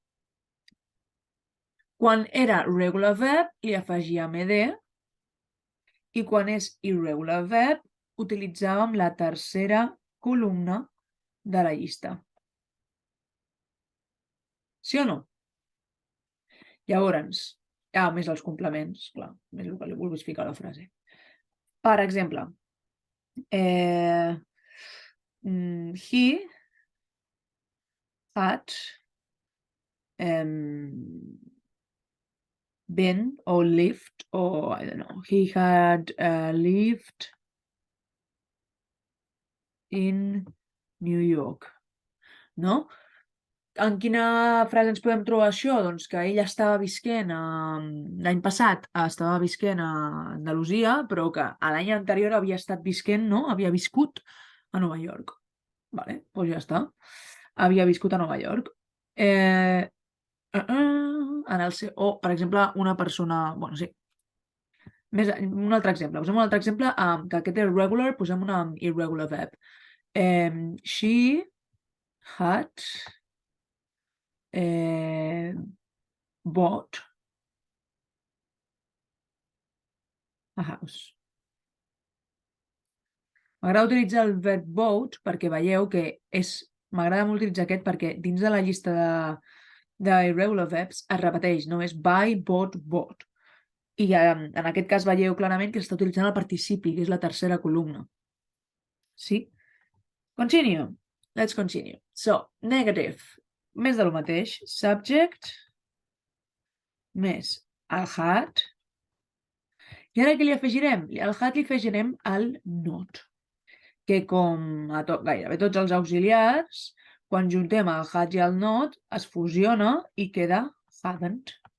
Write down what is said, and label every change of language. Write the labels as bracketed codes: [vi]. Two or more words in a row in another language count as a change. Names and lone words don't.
[ca] Quan era [en] regular verb, [ca] li afegíem ed, i quan és [en] irregular verb, [ca] utilitzàvem la tercera columna de la llista. Sí o no? Llavors, més els complements, clar, més el que li vulguis ficar a la frase. Per exemple, [en] he had been or lived, or I don't know, he had lived in New York, [ca] no? En quina frase ens podem trobar això? Doncs que ell estava visquent, l'any passat estava visquent a Andalusia, però que l'any anterior havia estat visquent, no? Havia viscut a Nova York. Vale, doncs ja està. Havia viscut a Nova York. O, per exemple, una persona... Bueno, sí. Un altre exemple. Posem un altre exemple, que aquest és regular, posem un irregular verb. [en] She had bought a house. [ca] M'agrada utilitzar el verb bought perquè veieu que m'agrada molt utilitzar aquest perquè dins de la llista de [en] irregular verbs [ca] es repeteix, no és [en] buy, bought, bought. [ca] I en aquest cas veieu clarament que s'està utilitzant el participi, que és la tercera columna. Sí? [en] Continue. Let's continue. So, negative. [ca] Més del mateix. Subject més el had. I ara què li afegirem? Al had li afegirem el not, que com a gairebé tots els auxiliars, quan juntem el had i el not, es fusiona i queda hadn't.